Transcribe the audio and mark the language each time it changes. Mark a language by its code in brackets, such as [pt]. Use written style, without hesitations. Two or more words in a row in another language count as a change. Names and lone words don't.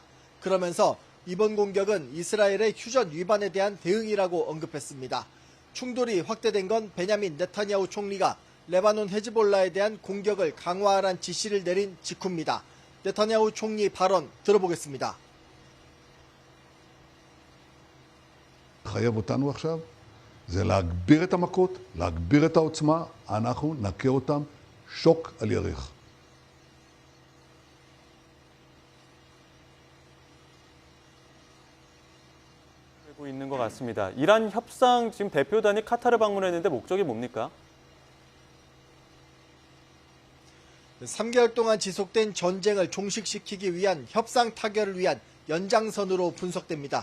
[ko] 그러면서 이번 공격은 이스라엘의 휴전 위반에 대한 대응이라고 언급했습니다. 충돌이 확대된 건 베냐민 네타냐후 총리가 레바논 헤즈볼라에 대한 공격을 강화하라는 지시를 내린 직후입니다. 네타냐후 총리 발언 들어보겠습니다. [he] חייב אותנו עכשיו זה להגביר את המכות, להגביר את העוצמה, אנחנו נכה אותם שוק על ירך. [ko] 되고 있는 것 같습니다. 이란 협상 지금 대표단이 카타르 방문했는데 목적이 뭡니까? 3개월 동안 지속된 전쟁을 종식시키기 위한 협상 타결을 위한 연장선으로 분석됩니다.